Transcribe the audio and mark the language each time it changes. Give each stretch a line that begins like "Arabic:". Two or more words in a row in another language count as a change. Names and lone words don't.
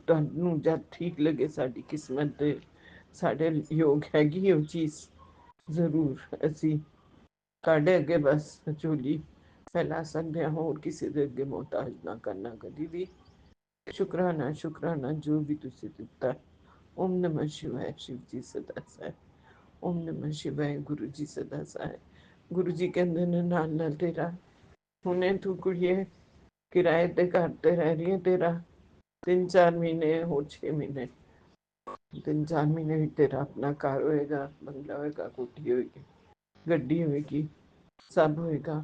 Punjabi: ਤੁਹਾਨੂੰ ਜਦ ਠੀਕ ਲੱਗੇ ਸਾਡੀ ਕਿਸਮਤ ਦੇ ਸਾਡੇ ਯੋਗ ਹੈਗੀ ਉਹ ਚੀਜ਼, ਜ਼ਰੂਰ ਅਸੀਂ ਤੁਹਾਡੇ ਅੱਗੇ ਬਸ ਝੋਲੀ ਫੈਲਾ ਸਕਦੇ ਹਾਂ, ਹੋਰ ਕਿਸੇ ਦੇ ਅੱਗੇ ਮੁਹਤਾਜ ਨਾ ਕਰਨਾ ਕਦੀ ਵੀ। ਸ਼ੁਕਰਾਨਾ ਸ਼ੁਕਰਾਨਾ ਜੋ ਵੀ ਤੁਸੀਂ ਦਿੱਤਾ।
Hindi: ओम नमः शिवाय, शिव जी सदा सहाय। ओम नमः शिवाय, गुरु जी सदा सहाय।
Punjabi: ਗੁਰੂ ਜੀ ਕਹਿੰਦੇ ਨੇ ਨਾਲ ਨਾਲ ਤੇਰਾ ਹੁਣੇ ਤੂੰ ਕੁੜੀਏ ਕਿਰਾਏ ਤੇ ਘਰ ਤੇ ਰਹਿ ਰਹੀ ਹੈ, ਤੇਰਾ 3-4 ਮਹੀਨੇ ਹੋਰ 6 ਮਹੀਨੇ 3-4 ਮਹੀਨੇ ਵਿੱਚ ਤੇਰਾ ਆਪਣਾ ਘਰ ਹੋਏਗਾ, ਬੰਗਲਾ ਹੋਏਗਾ, ਕੋਠੀ ਹੋਏਗੀ, ਗੱਡੀ ਹੋਏਗੀ, ਸਭ ਹੋਏਗਾ।